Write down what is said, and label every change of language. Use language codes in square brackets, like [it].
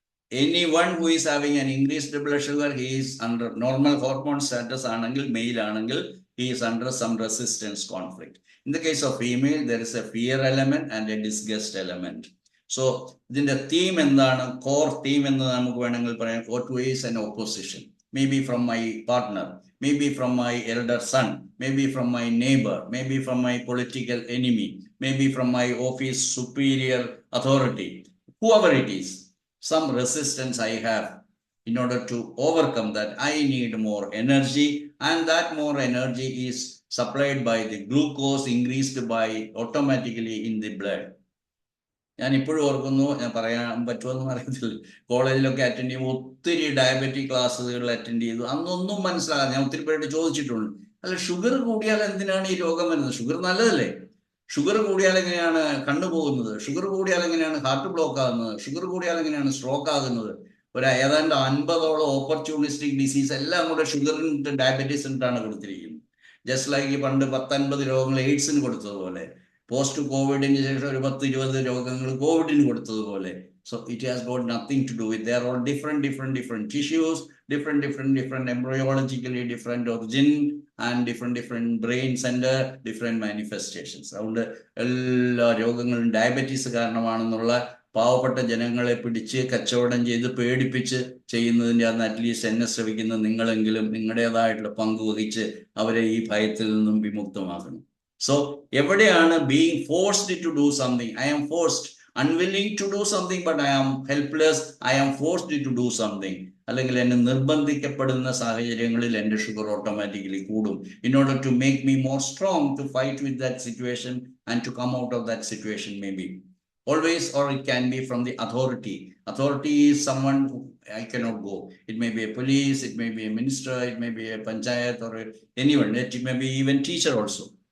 [en] Anyone who is having an increased blood sugar, he is under normal hormone status [ml] ആണെങ്കിൽ, mail ആണെങ്കിൽ, [en] he is under some resistance conflict. In the case of female, there is a fear element and a disgust element. [ml] So ഇതിന്റെ theme എന്താണ്, core theme എന്ന് നമുക്ക് വേണമെങ്കിൽ പറയാം. [en] Always an opposition, maybe from my partner, maybe from my elder son, maybe from my neighbor, maybe from my political enemy, maybe from my office superior authority, whoever it is. Some resistance I have. In order to overcome that, I need more energy, and that more energy is supplied by the glucose increased by automatically in the blood. [ml] ഞാൻ ഇപ്പോഴും ഓർക്കുന്നു, ഞാൻ പറയാൻ പറ്റുമെന്ന് അറിയത്തില്ല, കോളേജിലൊക്കെ attend ചെയ്യുമ്പോൾ ഒത്തിരി ഡയബറ്റിക് ക്ലാസ്സുകൾ അറ്റൻഡ് ചെയ്തു. അന്നൊന്നും മനസ്സിലാകാതെ ഞാൻ ഒത്തിരി പേരോട് ചോദിച്ചിട്ടുണ്ട്, അല്ല ഷുഗർ കൂടിയാൽ എന്തിനാണ് ഈ രോഗം വരുന്നത്? ഷുഗർ നല്ലതല്ലേ? ഷുഗർ കൂടിയാൽ എങ്ങനെയാണ് കണ്ണു പോകുന്നത്? ഷുഗർ കൂടിയാൽ എങ്ങനെയാണ് ഹാർട്ട് ബ്ലോക്ക് ആകുന്നത്? ഷുഗർ കൂടിയാൽ എങ്ങനെയാണ് സ്ട്രോക്ക് ആകുന്നത്? ഏതാണ്ട് 50ഓളം ഓപ്പർച്യൂണിസ്റ്റിക് ഡിസീസ് എല്ലാം കൂടെ ഷുഗറിന് ഡയബറ്റീസിനിട്ടാണ് കൊടുത്തിരിക്കുന്നത്. ജസ്റ്റ് ലൈക്ക് ഈ പണ്ട് 10-50 രോഗങ്ങൾ എയ്ഡ്സിന് കൊടുത്തതുപോലെ, പോസ്റ്റ് കോവിഡിന് ശേഷം ഒരു 10-20 രോഗങ്ങൾ കോവിഡിന് കൊടുത്തതുപോലെ. [en] So it has got nothing to do with, they are all different tissues, different embryologically different origin, and different brain center, different manifestations. [ml] അതുകൊണ്ട് എല്ലാ രോഗങ്ങളും ഡയബറ്റീസ് കാരണമാണെന്നുള്ള പാവപ്പെട്ട ജനങ്ങളെ പിടിച്ച് കച്ചവടം ചെയ്ത് പേടിപ്പിച്ച് ചെയ്യുന്നതിൻ്റെ അന്ന് അറ്റ്ലീസ്റ്റ് എന്നെ ശ്രമിക്കുന്ന നിങ്ങളെങ്കിലും നിങ്ങളുടേതായിട്ടുള്ള പങ്ക് വഹിച്ച് അവരെ ഈ ഭയത്തിൽ നിന്നും വിമുക്തമാക്കണം. [en] so എവിടെയാണ് being forced to do something, I am forced, unwilling to do something but I am helpless, I am forced to do something, [ml] അല്ലെങ്കിൽ എന്നെ നിർബന്ധിക്കപ്പെടുന്ന സാഹചര്യങ്ങളിൽ എൻ്റെ ഷുഗർ ഓട്ടോമാറ്റിക്കലി കൂടും. [en] in order to make me more strong to fight with that situation and to come out of that situation, maybe always, or it can be from the authority. Authority is someone who I cannot go. It may be a police, it may be a minister, it may be a panchayat or anyone, it may be even teacher also.